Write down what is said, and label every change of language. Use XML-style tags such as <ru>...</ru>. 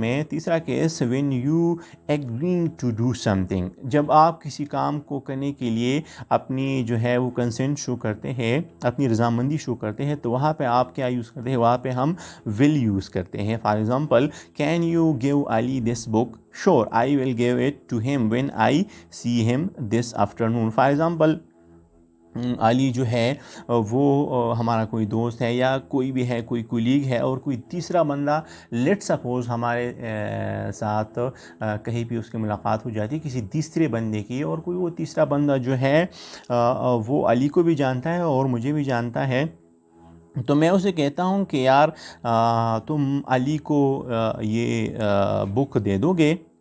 <ur>تیسرا case</ur> <en>when you agreeing to do something,</en> <ur>جب آپ کسی کام کو کرنے کے لیے اپنی جو ہے وہ کنسنٹ شو کرتے ہیں, اپنی رضامندی شو کرتے ہیں, تو وہاں پہ آپ کیا یوز کرتے ہیں, وہاں پہ ہم will یوز کرتے ہیں.</ur> <en>For example, can you give Ali this book? Sure, I will give it to him when I see him this afternoon.</en> <ur>For example, علی جو ہے وہ ہمارا کوئی دوست ہے یا کوئی بھی ہے, کوئی کولیگ ہے, اور کوئی تیسرا بندہ لیٹ سپوز ہمارے ساتھ کہیں بھی اس کی ملاقات ہو جاتی ہے کسی تیسرے بندے کی, اور کوئی وہ تیسرا بندہ جو ہے وہ علی کو بھی جانتا ہے اور مجھے بھی جانتا ہے, تو میں اسے کہتا ہوں کہ یار تم علی کو یہ بک دے دو گے.</ur>